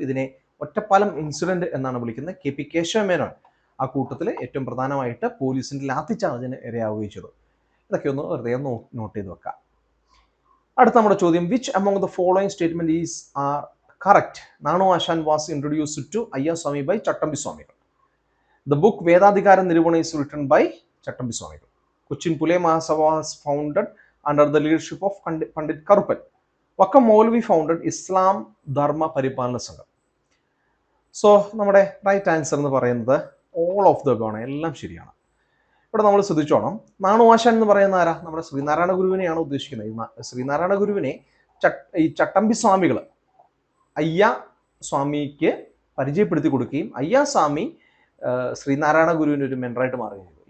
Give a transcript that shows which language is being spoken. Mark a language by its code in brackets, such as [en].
[ml] ഇതിനെ ഒറ്റപ്പാലം ഇൻസിഡന്റ് എന്നാണ് വിളിക്കുന്നത്. കെ പി കേശവമേനോൻ ആ കൂട്ടത്തിൽ ഏറ്റവും പ്രധാനമായിട്ട് പോലീസിന്റെ ലാത്തിചാർജിന് ഇരയാവുകയും ചെയ്തു. ഇതൊക്കെ ഒന്ന് വെറുതെ നോട്ട് ചെയ്ത് വെക്കാം. അടുത്ത നമ്മുടെ ചോദ്യം, [en] Which among the following statement is are correct? Nanu Asan was introduced to Ayyaswami by Chattambi Swamikal. The book Vedadhikara Niruvana is written by Chattambi Swamigal. Cochin Pule Mahasabha was founded under the leadership of Pandit Karuppan. Vakam Maulvi founded Islam Dharma Paripalana Sangham. [ml] So, നമ്മുടെ right answer എന്ന് പറയുന്നത് all of the ആണ്, എല്ലാം ശരിയാണ്. ഇവിടെ നമ്മൾ ശ്രദ്ധിച്ചോണം, നാണു ആശാൻ എന്ന് പറയുന്ന ആരാ? നമ്മുടെ ശ്രീനാരായണ ഗുരുവിനെയാണ് ഉദ്ദേശിക്കുന്നത്. ശ്രീനാരായണ ഗുരുവിനെ ഈ ചട്ടമ്പി സ്വാമികൾ അയ്യ സ്വാമിക്ക് പരിചയപ്പെടുത്തി കൊടുക്കുകയും അയ്യാസ്വാമി ശ്രീനാരായണ ഗുരുവിന് ഒരു മെൻറ്ററായിട്ട് മാറുകയും ചെയ്തു.